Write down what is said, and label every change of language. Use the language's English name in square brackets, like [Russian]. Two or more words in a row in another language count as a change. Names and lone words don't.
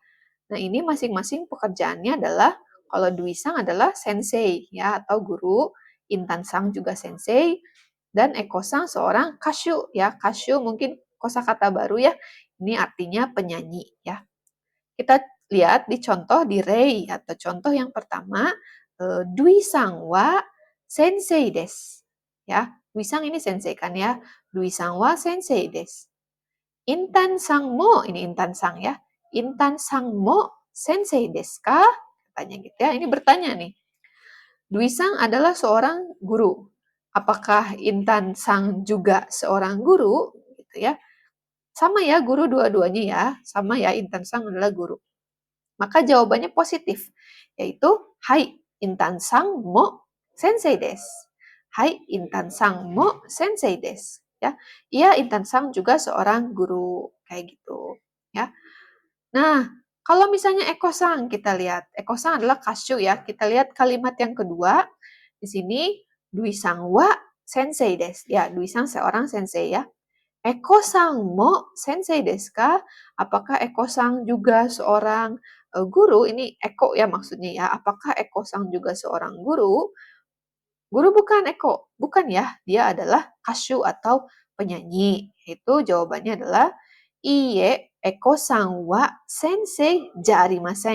[Indonesian] Nah, ini masing-masing pekerjaannya adalah kalau Dwi-sang adalah sensei ya atau guru, Intan-sang juga sensei, dan Eko-sang seorang kasyu ya. Kasyu mungkin kosakata baru ya. Ini artinya penyanyi ya. Kita lihat di contoh di rei atau contoh yang pertama, [Japanese] Dwiさんは先生です. [Indonesian] Ya, Dwi-sang ini sensei kan ya. [Japanese] Dwiさんは先生です. [Indonesian] Intan-sang mo, ini Intan-sang ya. [Japanese] Intanさんも先生ですか? [Indonesian] Katanya gitu ya. Ini bertanya nih. Dwi-sang adalah seorang guru. Apakah Intan-sang juga seorang guru? Gitu ya. Sama ya, guru dua-duanya ya. Sama ya, Intan-sang adalah guru. Maka jawabannya positif, yaitu [Japanese] はい、Intanさんも先生です. はい、Intanさんも先生です. [Indonesian] Ya, iya Intan-sang juga seorang guru kayak gitu. Ya. Nah, kalau misalnya Eko-sang kita lihat, Eko-sang adalah kasyu ya. Kita lihat kalimat yang kedua di sini [Japanese] Dwiさんは先生です. [Indonesian] Ya, Dwi-sang seorang sensei ya. [Japanese] Ekoさんも先生ですか? [Indonesian] Apakah Eko-sang juga seorang guru? Ini Eko ya maksudnya ya. Apakah Eko-sang juga seorang guru? Guru bukan Eko, bukan ya. Dia adalah kasyu atau penyanyi. Itu jawabannya adalah [Japanese] いいえ Ekoさんは先生じゃありません.